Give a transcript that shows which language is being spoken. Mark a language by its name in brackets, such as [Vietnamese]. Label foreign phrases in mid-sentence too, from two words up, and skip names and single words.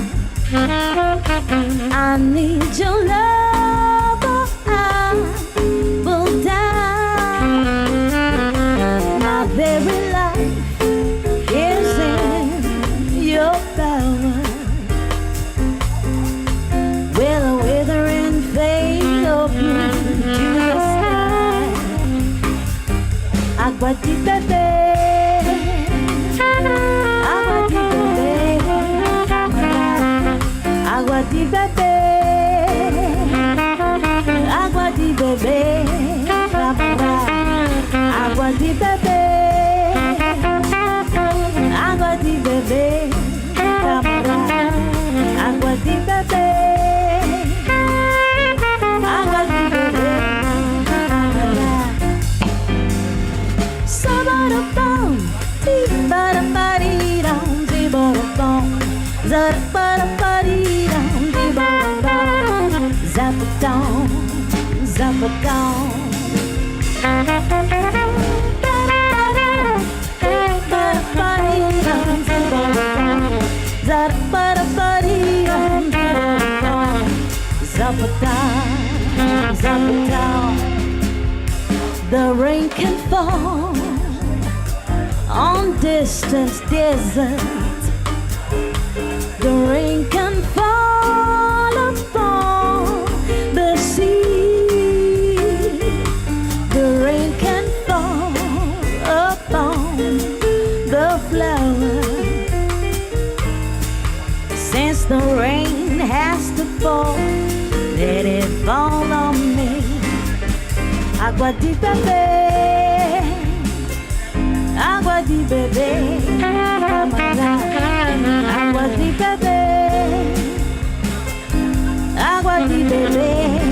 [English] I need your love, or I will die. My very life is in your power. Will a withering fade open to the sky? [Portuguese] Agua di bebé, agua di bebé, agua di bebé, agua di bebé, agua di bebé, agua di bebé, agua di bebé, agua di bebé. Sa-ba-da-bum, dee-ba-da-ba-dee-dum, dee-ba-da-bum, za-da-ba-da-ba-dee-dum, dee-ba-da-bum, zap-a-dum, zap-a-dum. Ba-da-ba-dee-dum, dee-ba-da-bum, za-da-ba-da-ba-dee-dum, dee-ba-da-bum, zap-a-dum, zap-a-dum. [English] The rain can fall on distant deserts. The rain can fall upon the sea. The rain can fall upon the flower. Since the rain has to fall, let it fall on me. [Portuguese] Agua di bebé, agua di bebé, agua di bebé, agua di bebé,